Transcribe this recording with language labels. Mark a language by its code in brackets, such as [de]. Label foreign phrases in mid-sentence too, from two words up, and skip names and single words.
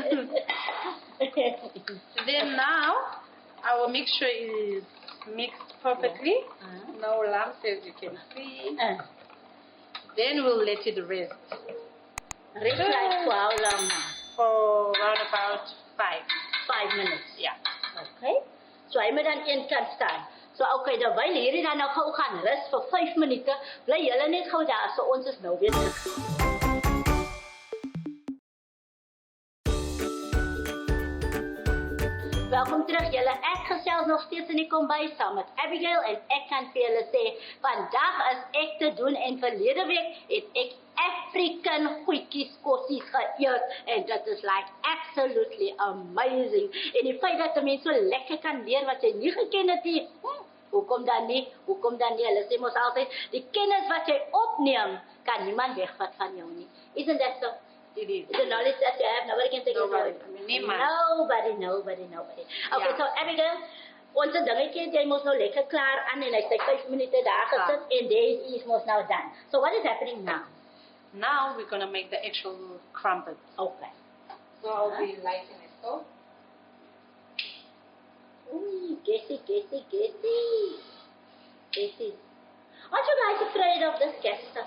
[en] Then now, our mixture is mixed perfectly. No lumps, as you can see. Then we'll let it rest Rest like for how long now? for around about 5. 5 minutes. Yeah. Okay. [af] So hy moet dan een kant staan. So okay, terwyl hierdie dan nou gou gaan rus vir 5 minute, bly julle net gou daar, so ons is nou weer terug. Welkom terug julle. Ek gesels nog steeds in die kombuis saam met Abigail en ek kan vir julle sê, vandag is ek te doen en verlede week het ek African goedjies kossies geëet en dit is [en] like absolutely amazing. [af] En die feit dat 'n mens so lekker kan leer wat jy nie geken het nie. Hoekom dan nie? Hoekom dan nie? Hulle sê mos altyd, die kennis wat jy opneem, kan niemand wegvat van jou nie. [en] Isn't that so? It is. The knowledge that you have, nobody can take it Nobody. away. I mean, niemand. Nobody. Okay, Yeah. so [af] Abigail, ons dingetjie, jy mos nou lekker klaar aan en hy sê 5 minute daar gesit en [en] this is [af] mos nou done. [en] So what is happening now? Now we're going to make the actual crumpets. Okay. So I'll be lighting the stove. Ooh, gassy. Aren't you guys afraid of this gas stuff?